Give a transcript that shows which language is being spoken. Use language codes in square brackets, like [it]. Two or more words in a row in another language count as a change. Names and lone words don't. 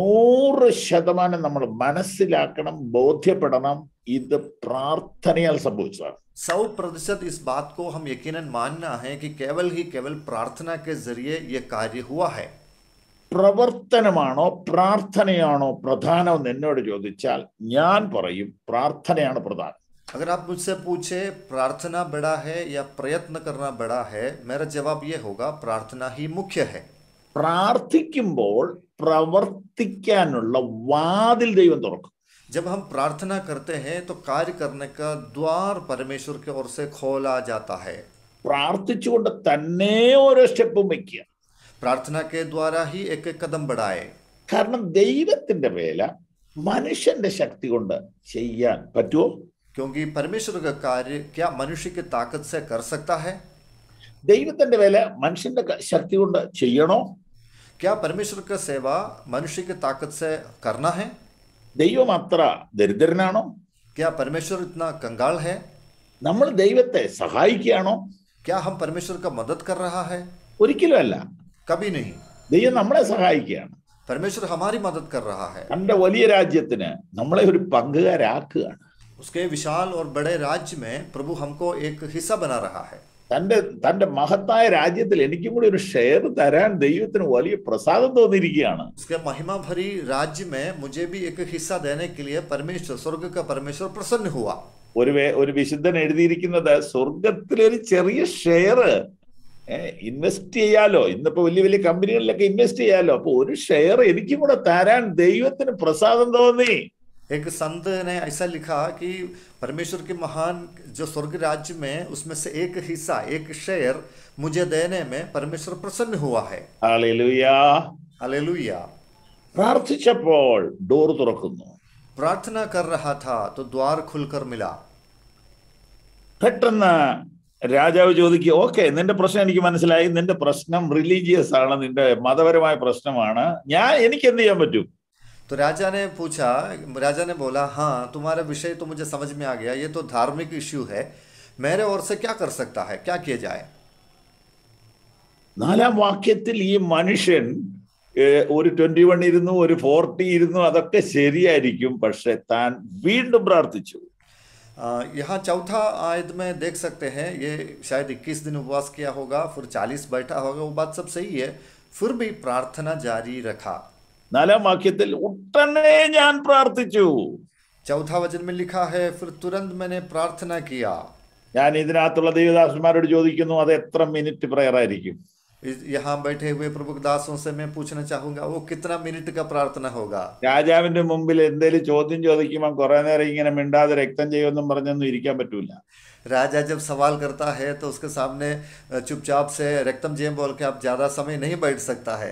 [ml] 100% നമ്മൾ മനസ്സിലാക്കണം, ബോധ്യപ്പെടണം, ഇത് പ്രാർത്ഥനയാൽ സംഭവിച്ചതാണ്. [hi] 100% इस बात को हम यकीनन मानना है कि केवल प्रार्थना के जरिए ये कार्य हुआ है। [ml] പ്രവർത്തനമാണോ പ്രാർത്ഥനയാണോ പ്രധാനം എന്നോട് ചോദിച്ചാൽ ഞാൻ പറയും പ്രാർത്ഥനയാണ് പ്രധാനം. [hi] अगर आप मुझसे पूछे प्रार्थना बड़ा है या प्रयत्न करना बड़ा है, मेरा जवाब ये होगा प्रार्थना ही मुख्य है। [ml] പ്രാർത്ഥിക്കുമ്പോൾ പ്രവർത്തിക്കാനുള്ള വാതിൽ ദൈവം തുറക്കും. [hi] जब हम प्रार्थना करते हैं तो कार्य करने का द्वार परमेश्वर की ओर से खोला जाता है। [ml] പ്രാർത്ഥിച്ചുകൊണ്ട് തന്നെ ഓരോ സ്റ്റെപ്പും വെക്കുക. [hi] प्रार्थना के द्वारा ही एक एक कदम बढ़ाए। [ml] കാരണം ദൈവത്തിന്റെ വേല മനുഷ്യന്റെ ശക്തി കൊണ്ട് ചെയ്യാൻ പറ്റുമോ? [hi] क्योंकि परमेश्वर का कार्य क्या मनुष्य की ताकत से कर सकता है? [ml] ദൈവത്തിന്റെ വേല മനുഷ്യന്റെ ശക്തി കൊണ്ട് ചെയ്യണോ? [hi] क्या परमेश्वर का सेवा मनुष्य की ताकत से करना है? [ml] ദൈവം അത്ര ദരിദ്രനാണോ? [hi] क्या परमेश्वर इतना कंगाल है? [ml] നമ്മൾ ദൈവത്തെ സഹായിക്കുകയാണോ? [hi] क्या हम परमेश्वर का मदद कर रहा है? [ml] ഒരിക്കലും അല്ല. [hi] कभी नहीं। [ml] ദൈവം നമ്മളെ സഹായിക്കുകയാണ്. [hi] परमेश्वर हमारी मदद कर रहा है। [ml] തന്റെ വലിയ രാജ്യത്തിന് നമ്മളെ ഒരു പങ്കുകാരാക്കുകയാണ്. [hi] उसके विशाल और बड़े राज्य में प्रभु हमको एक हिस्सा बना रहा है। [ml] തന്റെ മഹത്തായ രാജ്യത്തിൽ എനിക്കും കൂടി ഒരു ഷെയർ തരാൻ ദൈവത്തിന് വലിയ പ്രസാദം തോന്നിയിരിക്കുകയാണ്. [hi] उसके महिमा भरी राज्य में मुझे भी एक हिस्सा देने के लिए परमेश्वर, स्वर्ग का परमेश्वर प्रसन्न हुआ। [ml] ഒരു വിശുദ്ധൻ എഴുതിയിരിക്കുന്നത് സ്വർഗത്തിലൊരു ചെറിയ [en] share invest [ml] ചെയ്യാലോ. ഇന്നിപ്പോ വലിയ വലിയ കമ്പനികളിലൊക്കെ ഇൻവെസ്റ്റ് ചെയ്യാലോ. അപ്പൊ ഒരു ഷെയർ എനിക്കും കൂടെ തരാൻ ദൈവത്തിന് പ്രസാദം തോന്നി. [hi] एक संत ने ऐसा लिखा कि परमेश्वर के महान जो स्वर्ग राज्य में उसमें से एक हिस्सा, एक शेयर मुझे देने में परमेश्वर प्रसन्न हुआ है। [ml] ഹല്ലേലൂയ. [hi] हालेलुया। [ml] പ്രാർത്ഥിച്ചപ്പോൾ ഡോർ തുറക്കുന്നു. [hi] प्रार्थना कर रहा था तो द्वार खुलकर मिला। [ml] പെട്ടെന്ന് രാജാവ് ചോദിക്കുക, ഓക്കെ, നിന്റെ പ്രശ്നം എനിക്ക് മനസ്സിലായി, നിന്റെ പ്രശ്നം റിലീജിയസ് ആണ്, നിന്റെ മതപരമായ പ്രശ്നമാണ്, എനിക്ക് എന്ത് ചെയ്യാൻ പറ്റും? [hi] तो राजा ने बोला, हाँ तुम्हारा विषय तो मुझे समझ में आ गया, ये तो धार्मिक इश्यू है, मेरे ओर से क्या कर सकता है, क्या किया जाए? [ml] 4-ാം വാക്യത്തിൽ ഈ മനുഷ്യൻ ഒരു 21 ഇരുന്നു, ഒരു 40 ഇരുന്നു, അതൊക്കെ ശരിയായിരിക്കും, പക്ഷെ താൻ വീണ്ടും പ്രാർത്ഥിച്ചു. [hi] यहाँ 4था आयत में देख सकते हैं, ये शायद 21 दिन उपवास किया होगा, फिर 40 बैठा होगा, वो बात सब सही है, फिर भी प्रार्थना जारी रखा। [ml] 4-ാം വാക്യത്തിൽ ഉടനെ ഞാൻ പ്രാർത്ഥിച്ചു. [hi] 4था वचन में लिखा है, फिर तुरंत मैंने प्रार्थना किया। [ml] ഞാൻ ഇതിനകത്തുള്ള ദൈവദാസന്മാരോട് ചോദിക്കുന്നു, അത് എത്ര [en] minute prayer [ml] ആയിരിക്കും? [hi] यहाँ बैठे हुए प्रभु दासों से मैं पूछना चाहूंगा, वो कितना मिनट का प्रार्थना होगा? [ml] രാജാവിന്റെ മുമ്പിൽ എന്തെങ്കിലും ചോദ്യം ചോദിക്കുമ്പോൾ കുറെ നേരം ഇങ്ങനെ മിണ്ടാതെ രക്തം ചെയ്യുമെന്നും പറഞ്ഞൊന്നും ഇരിക്കാൻ പറ്റൂല. [hi] राजा जब सवाल करता है तो उसके सामने चुपचाप से रक्तम जय बोल के आप ज्यादा समय नहीं बैठ सकता है।